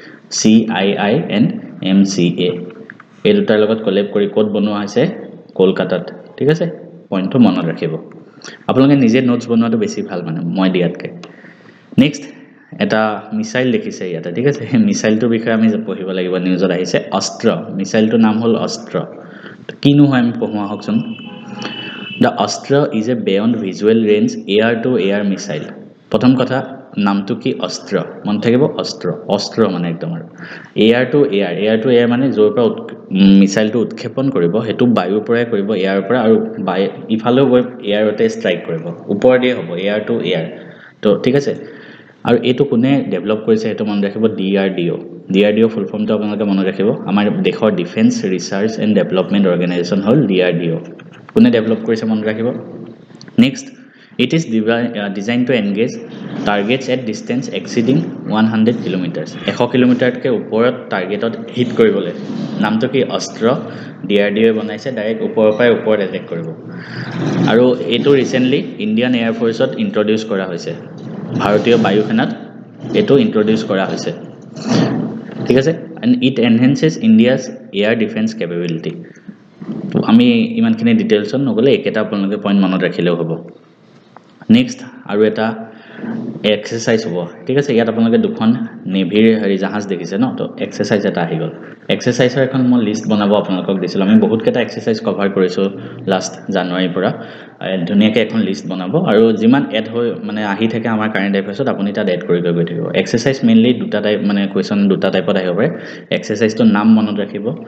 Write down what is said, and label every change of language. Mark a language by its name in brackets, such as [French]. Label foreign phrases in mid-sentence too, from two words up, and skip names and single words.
[Assamese] CII and MCA এই দুটাৰ লগত কলেব কৰি কোড বনোৱা হৈছে কলকাতাত ঠিক আছে পইণ্টটো মনত ৰাখিব আপোনালোকে নিজে নোটছ বনোৱাটো বেছি ভাল মানে মই দিয়াতকে নেক্সট এটা মিসাইল দেখিছে ইয়াতে ঠিক আছে মিসাইলটোৰ বিষয়ে আমি পঢ়িব লাগিব নিউজত আহিছে অস্ত্ৰ মিসাইলটোৰ নাম হ'ল অস্ত্ৰ কিনো হয় আমি পঢ়োৱা হকচোন [English] The Astra is a beyond visual range air to air missile [Assamese] প্ৰথম কথা নামটো কি অস্ত্ৰ মন থাকিব অস্ত্ৰ মানে একদম আৰু এয়াৰ টু এয়াৰ মানে জোৰ পৰা মিসাইলটো উৎক্ষেপণ কৰিব হেতু বায়ুৰ পৰাই কৰিব এয়াৰ পৰা আৰু ইফালেও গৈ এয়াৰতে ষ্ট্ৰাইক কৰিব ওপৰ দিয়ে হ'ব এয়াৰ টু এয়াৰ তো ঠিক আছে আৰু এটো কোনে ডেভেলপ কৰিছে হেতু মন ৰাখিব DRDO ফুল ফৰ্মটো আপোনালোকে মনত ৰাখিব আমাৰ দেশৰ ডিফেন্স ৰিসাৰ্চ এণ্ড ডেভেলপমেন্ট অৰ্গেনাইজেচন হ'ল DRDO কোনে ডেভেলপ কৰিছে মন ৰাখিব নেক্সট [English] It is designed to engage targets at distance exceeding 100 kilometers. [Assamese] 100 কিলোমিটাৰতকৈ ওপৰত টাৰ্গেটত হিট কৰিবলৈ নামটো কি অস্ত্ৰ DRDO বনাইছে ডাইৰেক্ট ওপৰৰ পৰা ওপৰত এটেক কৰিব আৰু এটো ৰিসেন্টলি ইন্ডিয়ান এয়াৰ ফোৰ্সত ইন্ট্ৰোডিউস কৰা হৈছে ভাৰতীয় বায়ু সেনাত এটো ইন্ট্ৰোডিউস কৰা হৈছে ঠিক আছে [English] and it enhances India's air defense capability [Assamese] তো আমি ইমানখিনি ডিটেইলছত নগলে একেটা আপোনালোকে পইণ্ট মনত ৰাখিলেও হ'ব নেক্সট আৰু এটা এক্সাৰসাইজ হ'ব ঠিক আছে ইয়াত আপোনালোকে দুখন নেভিৰ জাহাজ দেখিছে ন তো এক্সাৰসাইজ এটা আহি গল এক্সাৰসাইজৰ এখন মই লিষ্ট বনাব আপোনালোকক দিছিল আমি বহুত কেটা এক্সাৰসাইজ কভাৰ কৰিছো লাষ্ট জানুৱাৰীৰ পৰা ধুনীয়াকৈ এখন লিষ্ট বনাব আৰু যিমান এড হৈ মানে আহি থাকে আমাৰ কাৰেন্ট এফেয়াৰ্সত আপুনি তাত এড কৰি গৈ থাকিব এক্সাৰসাইজ মেইনলি দুটা টাইপ মানে কোৱেশ্চন দুটা টাইপত আহিব পাৰে এক্সাৰসাইজটো নাম মনত ৰাখিব